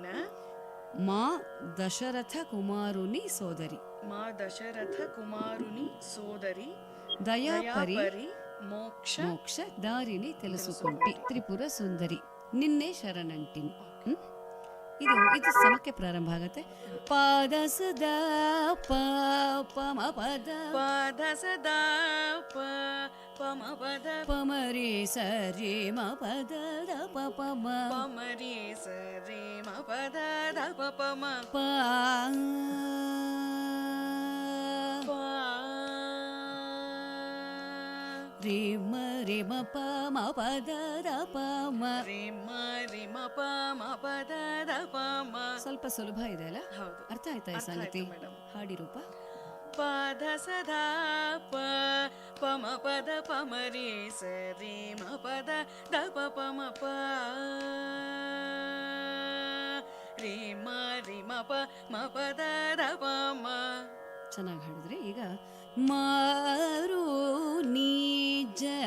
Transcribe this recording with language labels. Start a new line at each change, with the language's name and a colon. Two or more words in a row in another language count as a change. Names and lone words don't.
Telugu: మా దశరథ కుమారుని సోదరి. మా దశరథ కుమారుని సోదరి ದಯಾಪರಿ ಮೋಕ್ಷ మోక్ష దారిని తెలుసుకుంటి త్రిపుర సుందరి నిన్నె శరణంటిని.
Kannada: ಇದು ಇದು ಸಮಕ್ಕೆ ಪ್ರಾರಂಭ ಆಗತ್ತೆ. ಪಾದ ಸದಾ ಪ ಮ ಪದ ಪಾದ ಸದಾ ಪ ಮ ಪದ ಪಮರಿ ಸರಿ ಮ ಪದ ದ ಪ ಮ ಪಮರಿ ಸರಿ ಮ ಪದ ದ ಪ ಮ ಪ ರಿ ಮ ರಿ ಮ ಪ ಮ ಪದ ದ ಪ ಮ ರಿ ಮ ರಿ ಮ ಪ ಮ ಪದ ದ ಪ ಮ. ಸ್ವಲ್ಪ ಸುಲಭ ಇದೆ ಅಲ್ಲ? ಹೌದು. ಅರ್ಥ ಆಯ್ತಾ ಈ ಸಂಗತಿ? ಹಾಡಿ ರೂಪ. ಪಾದ ಸದಾ ಪ ಪ ಮ ಪದ ಪ ಮ ರಿ ಸ ರಿ ಮ ಪದ ದ ಪ ಪ ಮ ಪ ರಿ ಮ ರಿ ಮ ಪ ಮ ಪದ ದ ಪ ಮ. ಚೆನ್ನಾಗಿ ಹಾಡಿದ್ರೆ. ಈಗ ಮಾರು ನಿಜ